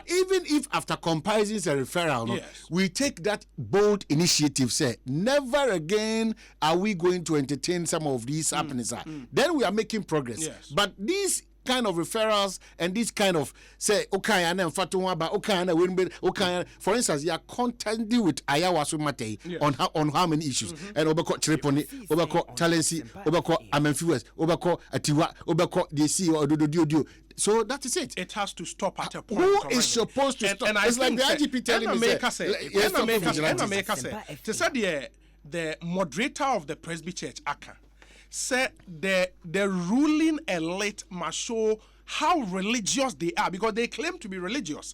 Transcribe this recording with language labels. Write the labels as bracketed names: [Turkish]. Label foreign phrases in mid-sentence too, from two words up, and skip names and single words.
[English] But even if after comparisons a referral we take that bold initiative, say never again are we going to entertain some of these happenings, then we are making progress. But these kind of referrals and this kind of say okay and then fatuwa okay and okay, for instance, you are contending with Ayawaso Mate on how many issues and obako Triponi, obako Talensi, obako Amenfues, obako Atiwa, obako DC or do. So that is it. It has to stop at a point. Who is supposed to stop? And it's like the IGP telling me to say the moderator of the Presby Church, Aka, said the ruling elite must show how religious they are, because they claim to be religious.